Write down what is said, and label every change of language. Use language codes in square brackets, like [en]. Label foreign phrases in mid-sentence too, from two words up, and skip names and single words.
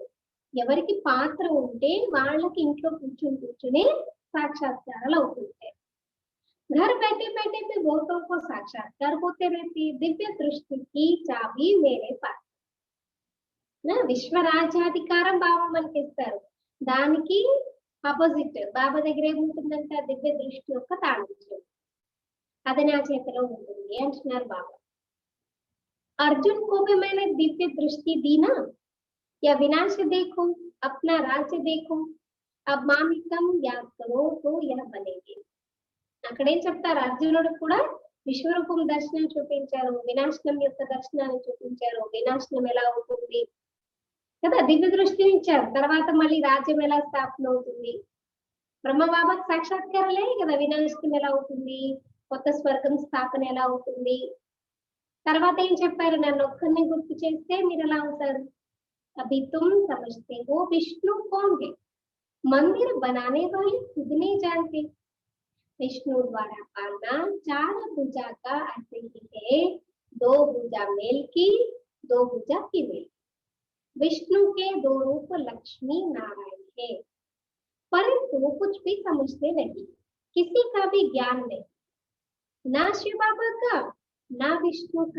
[te] ఎవరికి పాత్ర ఉంటే వాళ్ళకి ఇంట్లో కూర్చుని సాక్షాత్కారాలు అవుతుంటాయి. [hi] घर बैठे बैठे भी बहुतों को साक्षात्कार होते रहते, दिव्य दृष्टि की चाबी मेरे पास. [te] విశ్వరాజ్యాధికారం బాబా మనకి ఇస్తారు. దానికి ఆపోజిట్ బాబా దగ్గర ఏముంటుందంటే దివ్య దృష్టి యొక్క తాళం, అది నా చేతిలో ఉంటుంది అంటున్నారు బాబా. [hi] अर्जुन को भी मैंने दिव्य दृष्टि दी ना, या विनाश देखो अपना राज्य देखो, अब मामिकम याद करो तो यह बनेगी. [te] అక్కడేం చెప్తారు, అర్జునుడు కూడా విశ్వరూపం దర్శనం చూపించారు, వినాశనం యొక్క దర్శనాన్ని చూపించారు. వినాశనం ఎలా అవుతుంది కదా, దివ్య దృష్టిని ఇచ్చారు. తర్వాత మళ్ళీ రాజ్యం ఎలా స్థాపన అవుతుంది, బ్రహ్మబాబాకి సాక్షాత్కారాలే కదా. వినాశనం ఎలా అవుతుంది, కొత్త స్వర్గం స్థాపన ఎలా అవుతుంది. తర్వాత ఏం చెప్పారు, నన్ను ఒక్కరిని గుర్తు చేస్తే మీరు ఎలా అవుతారు. [hi] अभी तुम समझते हो विष्णु कौन है, मंदिर बनाने वाले खुद नहीं जानते. विष्णु द्वारा पालना 4 भुजा का अर्थ ही है, 2 भुजा मेल की, 2 भुजा फीमेल. विष्णु के 2 रूप लक्ष्मी नारायण है, परंतु कुछ भी समझते नहीं, किसी का भी ज्ञान नहीं, ना शिव बाबा का ना विष्णु का.